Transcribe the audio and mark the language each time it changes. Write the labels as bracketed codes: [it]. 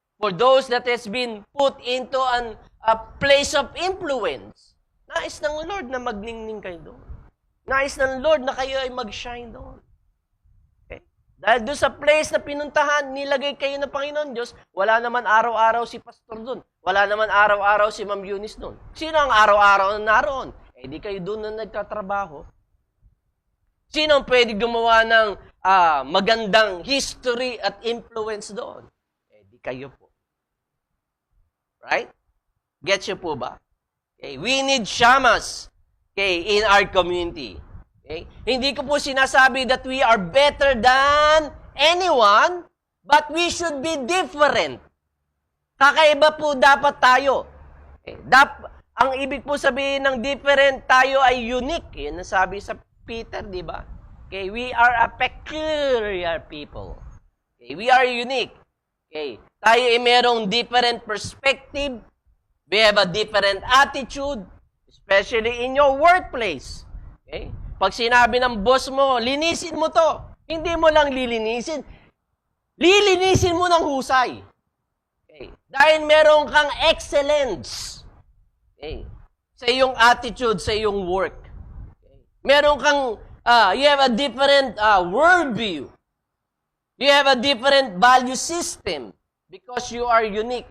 [en] For those that has been put into a place of influence, [tl] nais ng Lord na magningning kayo doon. Nais ng Lord na kayo ay mag-shine doon. Okay? Dahil doon sa place na pinuntahan, nilagay kayo ng Panginoon Diyos, wala naman araw-araw si pastor doon. Wala naman araw-araw si Ma'am Eunice doon. Sino ang araw-araw na naroon? Eh di kayo doon na nagtatrabaho. Sino ang pwede gumawa ng magandang history at influence doon? Eh, di kayo po. Right? Gets you po ba? Okay. [en] We need shamas in our community. Okay? [tl] Hindi ko po sinasabi [en] that we are better than anyone, but we should be different. [tl] Kakaiba po dapat tayo. Okay? Ang ibig po sabihin ng different, tayo ay unique. Yun ang sabi sa Peter, di ba? [en] Okay, we are a peculiar people. Okay, we are unique. Okay, [tl] tayo ay merong [en] different perspective. We have a different attitude, especially in your workplace. [tl] Okay? Pag sinabi ng boss mo, linisin mo to. Hindi mo lang lilinisin. Lilinisin mo ng husay. Okay? Dahil meron kang excellence. Okay? Sa iyong attitude, sa iyong work. Meron kang, [en] you have a different worldview. You have a different value system because you are unique.